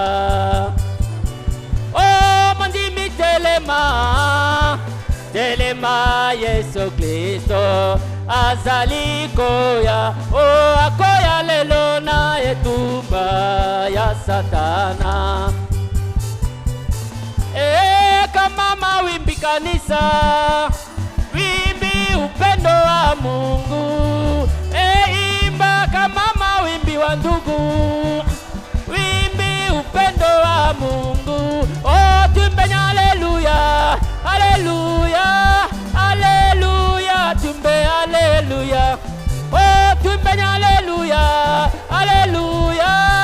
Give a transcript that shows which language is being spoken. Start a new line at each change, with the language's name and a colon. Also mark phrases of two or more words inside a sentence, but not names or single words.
Lingala: oh, mandimi telema telema Yesu Kristo azali koya oh, akoya lelo na etumba ya Satana
Swahili: kama mawimbi kanisa wimbi upendo wa Mungu imba kama mawimbi wa ndugu wimbi upendo wa Mungu oh, tumbe haleluya haleluya haleluya tumbe haleluya oh, tumbe haleluya haleluya